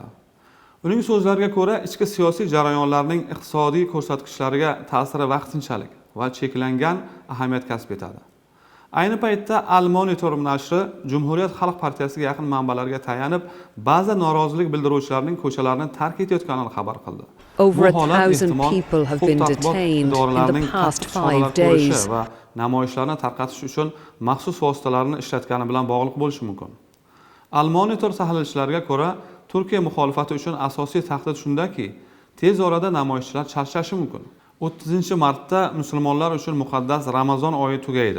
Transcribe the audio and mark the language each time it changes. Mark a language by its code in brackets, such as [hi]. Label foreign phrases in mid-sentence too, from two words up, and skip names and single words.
[uz] Uning so'zlariga ko'ra, ichki siyosiy jarayonlarning iqtisodiy ko'rsatkichlariga ta'siri vaqtinchalik va cheklangan ahamiyat kasb etadi. Ayni paytda Al Monitor nashri Cumhuriyet Xalq partiyasiga yaqin manbalarga tayanib, ba'zi norozilik bildiruvchilarning ko'chalarni tark etayotganini xabar qildi. [en] Over 1,000 people have been detained in the past 5 days. [uz] Va namoyishlarni tarqatish uchun maxsus vositalarni ishlatgani bilan bog'liq bo'lishi mumkin. Al Monitor tahlilchilariga ko'ra, Turkiya muxolifati uchun asosiy tahdid shundaki, tez orada namoyishchilar charchashi mumkin. 30-martda musulmonlar uchun muqaddas Ramazon oyi tugaydi.